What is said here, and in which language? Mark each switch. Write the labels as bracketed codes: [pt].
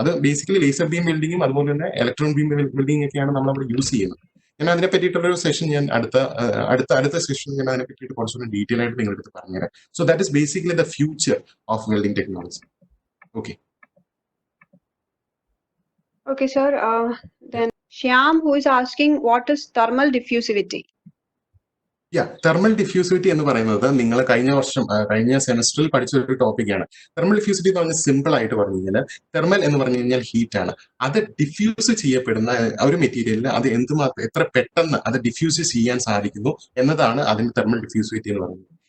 [ml] അത് basically laser beam വെൽഡിങ്ങും അതുപോലെ തന്നെ ഇലക്ട്രോൺ ബീം വെൽഡിംഗ് ഒക്കെയാണ് നമ്മൾ അവിടെ യൂസ് ചെയ്യുന്നത്. ഞാൻ അതിനെ പറ്റിയിട്ടുള്ള സെഷൻ ഞാൻ അടുത്ത സെഷൻ ഞാൻ അതിനെ പറ്റിയിട്ട് കുറച്ചുകൂടി ഡീറ്റെയിൽ ആയിട്ട് നിങ്ങളുടെ അടുത്ത് പറഞ്ഞുതരാം. [en] So that is basically the future of welding technology. Okay. Okay, sir. Then Shyam, who is asking, what is thermal diffusivity? [ml] Thermal diffusivity എന്ന് പറയുന്നത് നിങ്ങൾ കഴിഞ്ഞ സെമസ്റ്ററിൽ പഠിച്ച ഒരു ടോപ്പിക്കാണ്. തെർമൽ ഡിഫ്യൂസിവിറ്റി എന്ന് പറഞ്ഞാൽ സിമ്പിൾ ആയിട്ട് പറഞ്ഞു കഴിഞ്ഞാൽ, തെർമൽ എന്ന് പറഞ്ഞു കഴിഞ്ഞാൽ ഹീറ്റ് ആണ്. അത് ഡിഫ്യൂസ് ചെയ്യപ്പെടുന്ന ഒരു മെറ്റീരിയലിന് അത് എത്ര പെട്ടെന്ന് അത് ഡിഫ്യൂസ് ചെയ്യാൻ സാധിക്കുന്നു എന്നതാണ് അതിന്റെ തെർമൽ ഡിഫ്യൂസിവിറ്റി എന്ന് പറയുന്നത്.